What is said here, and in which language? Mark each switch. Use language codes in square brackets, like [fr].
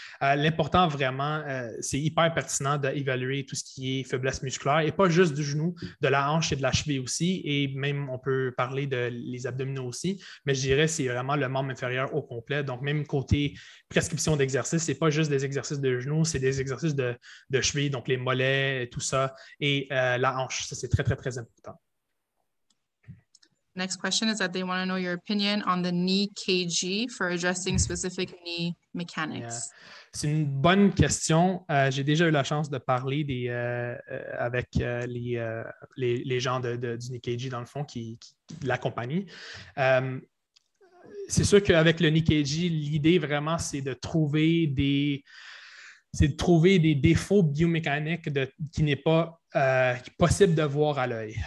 [fr] L'important vraiment, c'est hyper pertinent d'évaluer tout ce qui est faiblesse musculaire, et pas juste du genou, de la hanche et de la cheville aussi, et même on peut parler de les abdominaux aussi, mais je dirais que c'est vraiment le membre inférieur au complet. Donc même côté prescription d'exercice, ce n'est pas juste des exercices de genoux, c'est des exercices de cheville, donc les mollets, tout ça, et la hanche. Ça, c'est très, très, très important. [en] Next question is that they want to know your opinion on the knee KG for addressing specific knee mechanics. Yeah. [fr] C'est une bonne question. J'ai déjà eu la chance de parler avec les gens du knee KG, dans le fond, de la compagnie. C'est sûr qu'avec le knee KG, l'idée vraiment, c'est de trouver des défauts biomécaniques qui n'est pas possible de voir à l'œil.